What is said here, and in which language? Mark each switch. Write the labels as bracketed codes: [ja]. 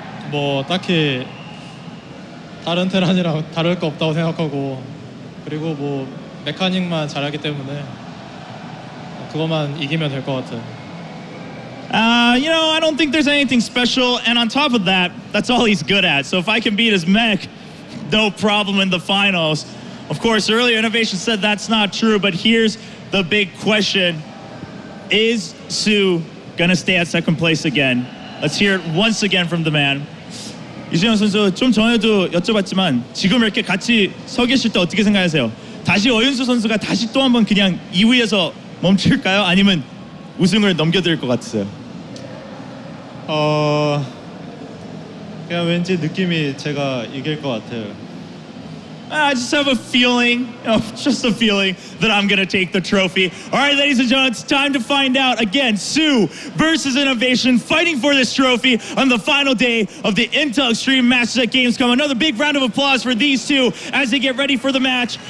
[ko] 뭐 딱히 다른 테란이랑 다를 거 없다고 생각하고 그리고 뭐 메카닉만 잘하기 때문에 그것만 이기면 될 것 같아요. [en] You know, I don't think there's anything special, and on top of that, that's all he's good at. So if I can beat his mech, no problem in the finals. Of course, earlier Innovation said that's not true, but here's the big question. Is soO gonna stay at second place again? Let's hear it once again from the man. [ko] 이진영 선수 좀 전에도 여쭤봤지만 지금 이렇게 같이 서 계실 때 어떻게 생각하세요? 다시 어윤수 선수가 다시 또 한번 그냥 2위에서 멈출까요? 아니면 우승을 넘겨드릴 것 같으세요? 그냥 왠지 느낌이 제가 이길 것 같아요. [en] I just have a feeling, just a feeling that I'm going to take the trophy. All right, ladies and gentlemen, it's time to find out. Again, soO versus Innovation, fighting for this trophy on the final day of the Intel Extreme Masters at Gamescom. Another big round of applause for these two as they get ready for the match.